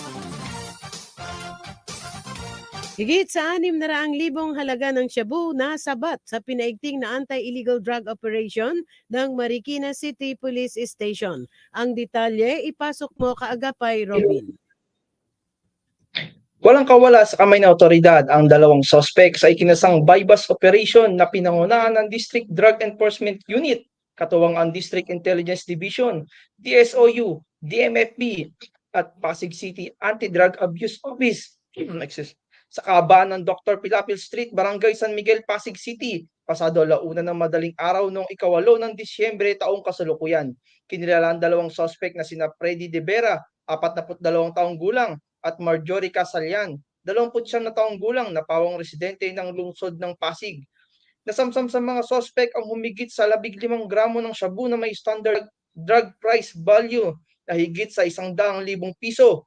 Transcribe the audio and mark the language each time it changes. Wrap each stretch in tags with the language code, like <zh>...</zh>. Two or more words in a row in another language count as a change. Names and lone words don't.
<tl>Higit sa 600,000 halaga ng shabu na sabat sa pinaigting na</tl> <en>anti-illegal drug operation</en> <tl>ng Marikina City Police Station. Ang detalye, ipasok mo kaagapay, Robin. Walang kawala sa kamay ng otoridad ang dalawang suspect sa ikinasang</tl> <en>bypass operation</en> <tl>na pinangunahan ng District Drug Enforcement Unit, katuwang ang District Intelligence Division, DSOU, DMFB at Pasig City Anti-Drug Abuse Office. Sa kahabaan ng Dr. Pilapil Street, Barangay San Miguel, Pasig City, pasado 1:00 ng madaling araw noong 8 ng Disyembre taong kasalukuyan. Kinilala ang dalawang suspect na sina Freddy De Vera, 42 taong gulang, at Marjorie Casallan, 29 na taong gulang na pawang residente ng lungsod ng Pasig. Nasamsam sa mga suspect ang humigit sa 15 gramo ng shabu na may</tl> <en>standard drug price value</en> <tl>na higit sa 100,000 piso.</tl>